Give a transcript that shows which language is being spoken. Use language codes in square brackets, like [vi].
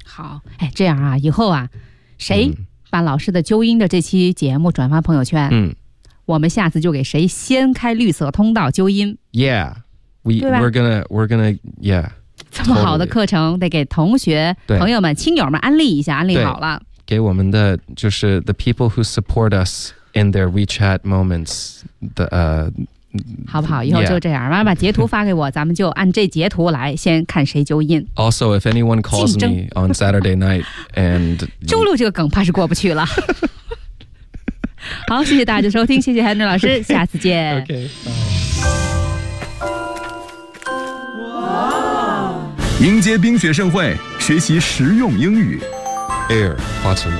[zh] 好，哎，这样啊，以后啊，谁把老师的纠音的这期节目转发朋友圈？我们下次就给谁先开绿色通道纠音。 [en] Yeah, we're gonna. [zh] 这么好的课程，得给同学、朋友们、亲友们安利一下，安利好了。给我们的就是 [en] the people who support us in their WeChat moments 的 [zh] 好不好？以后就这样，妈妈截图发给我，咱们就按这截图来，先看谁纠音。 [en] Also, if anyone calls me on Saturday night and [zh] 周六这个梗怕是过不去了。好，谢谢大家收听，谢谢 Henry 老师，下次见。 [en] OK, bye. [zh] 迎接冰雪盛会，学习实用英语。 Air, 化成